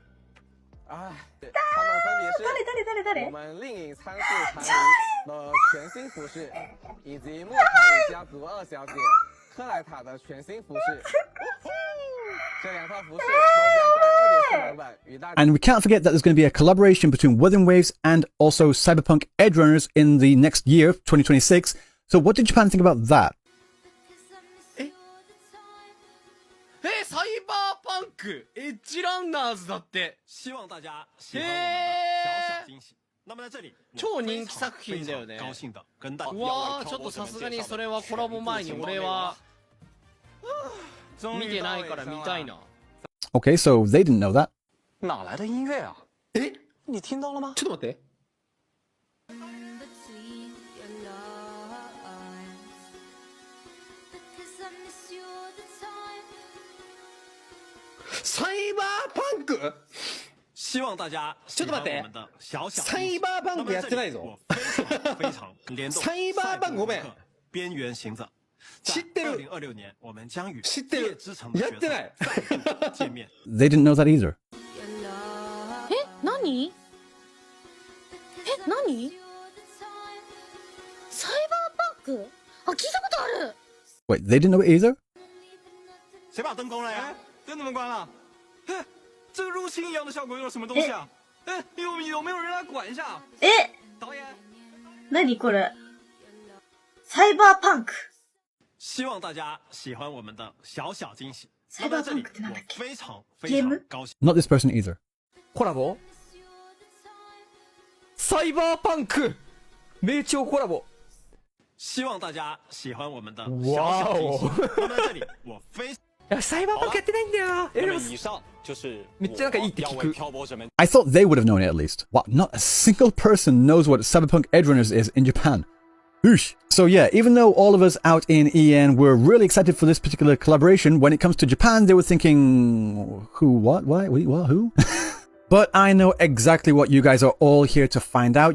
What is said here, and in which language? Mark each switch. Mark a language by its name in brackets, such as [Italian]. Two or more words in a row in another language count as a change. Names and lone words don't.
[Chinese] 分别是 [Japanese] 誰 [Chinese] 我们另一舱室常离的全新服饰，以及莫塔里家族2小姐克莱塔的全新服饰。这两套服饰都将在2.4版本与大家。 [English] And we can't forget that there's going to be a collaboration between Wuthering Waves and also Cyberpunk Edgerunners in the next year, 2026. So what did Japan think about that? [Japanese] サイバーパンクエッジランナーズだって。 [Chinese] 希望大家喜欢我们的小小惊喜。那么在这里， [Japanese] 超人気作品だよね。 [Chinese] 高兴的跟大家。 [Japanese] うわー、ちょっとさすがにそれはコラボ前に俺は見てないから見たいな。 [English] Okay, so they didn't know that. [Chinese] 哪来的音乐啊？你听到了吗？ [Japanese] ちょっと待って。サイバーパンク？ [Chinese] 希望大家 [Japanese] ちょっと待って。サイバーパンクやってないぞ。サイバーパンクごめん。 [Chinese] 边缘行者。 [Japanese] 知ってる。 [Chinese] 2026年我们将与 [Japanese] 知ってる。やってない。 [Chinese] 见面。 [English] They didn't know that either. [Japanese] 何？何？サイク。あ、聞いたことある。 [English] Wait, they didn't know it either? [Chinese] 谁把灯关了呀？灯怎么关了？哎，这个入侵一样的效果用了什么东西啊？哎，有没有人来管一下？导演。 [Japanese] 何これサイバーパンク。 [Chinese] 希望大家喜欢我们的小小惊喜。 [Japanese] サイバーパンクってなんだっけ？ [Chinese] 非常高兴。 [English] Not this person either. [Japanese] コラボサイバーパンク名調コラボ。 [Chinese] 希望大家喜欢我们的小小惊喜。那么这里我非。 [Japanese] サイバーパンクやってないんだよ。 [Chinese] 那么以上就是 [Japanese] めっちゃなんかいいって聞く。 [English] I thought they would have known it at least. Wow, not a single person knows what Cyberpunk Edgerunners is in Japan. Oosh. So yeah, even though all of us out in EN were really excited for this particular collaboration, when it comes to Japan, they were thinking, who, what, why, what, who? But I know exactly what you guys are all here to find out.